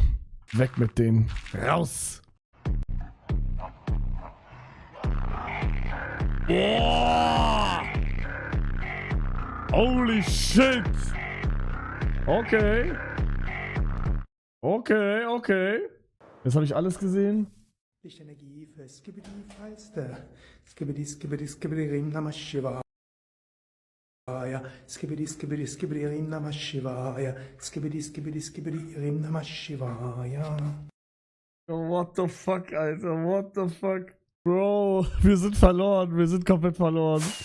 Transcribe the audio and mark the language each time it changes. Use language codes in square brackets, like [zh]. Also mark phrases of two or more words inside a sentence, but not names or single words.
[de] Weg mit denen. Raus! Boah! [en] Holy shit! Okay. Okay. [de] Jetzt habe ich alles gesehen. Lichtenergie für Skibidi Feister. [sa] Skibidi Rim Namah Shivaya. Skibidi Rim Namah Shivaya. Skibidi Rim Namah Shivaya. [en] What the fuck, Alter? What the fuck? [de] Bro, wir sind verloren. Wir sind komplett verloren.